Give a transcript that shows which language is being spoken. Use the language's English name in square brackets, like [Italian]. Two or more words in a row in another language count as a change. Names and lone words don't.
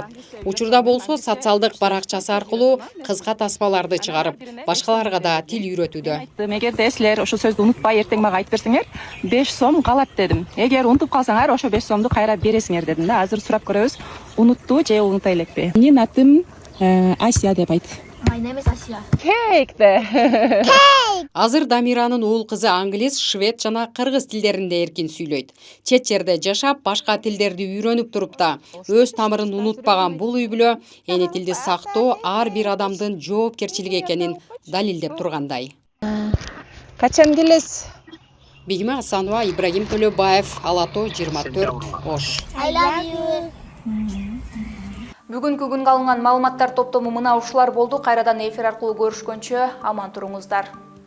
[Kyrgyz] Учурда болсо социалдык баракчасы аркылуу кыска тасмаларды чыгарып, башкаларга да тил үйрөтүүдө. Эгерде силер ошол сөздү унутпай эртең мага айтып берсеңер, 5 сом калат дедим. Эгер унутуп калсаңар, ошо 5 сомду кайра бересиңер дедим да. Азыр сурап көрөбүз, унутту же унута элекпи? Менин атым Асия деп айт. [English] My name is Asya. [Kyrgyz] Азыр Дамиранын уул кызы англис, швед жана кыргыз тилдеринде эркин сүйлөйт. Чет жерде жашап, башка тилдерди үйрөнүп туруп да, өз тамырын унутпаган бул үй бүлө эне тилди сактоо ар бир адамдын жоопкерчилиги экенин далилдеп тургандай. Качан келесиз? Бигиме Асанова, Ибрагим Төлөбаев, Алато 24, Ош. [English] I love you. [Kyrgyz] Бүгүнкү күнгө алынган маалыматтар топтому мына ушулар болду. Кайрадан эфир аркылуу көрүшкөнчө аман туруңуздар.